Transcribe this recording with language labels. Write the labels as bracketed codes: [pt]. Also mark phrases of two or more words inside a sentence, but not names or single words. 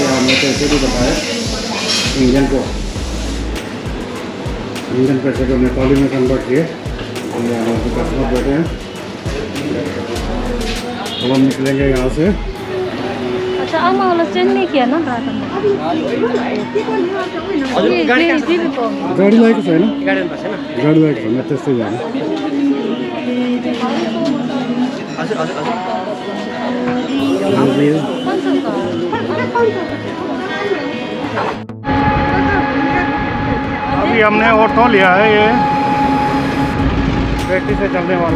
[hi] यहाँ हमने पैसे भी बताए इंडियन पैसे को नेपाली में कन्वर्ट किए। यहाँ कस्टमर बैठे हैं। अब हम निकलेंगे यहाँ से। अच्छा, आमा वाला चेंज नहीं किया ना गाड़ी [ne] लाएको छैन? गाडी लाएको छैन, त्यस्तै जाने। [hi] अभी हमने ऑटो लिया है, ये बैटरी से चलने वाला।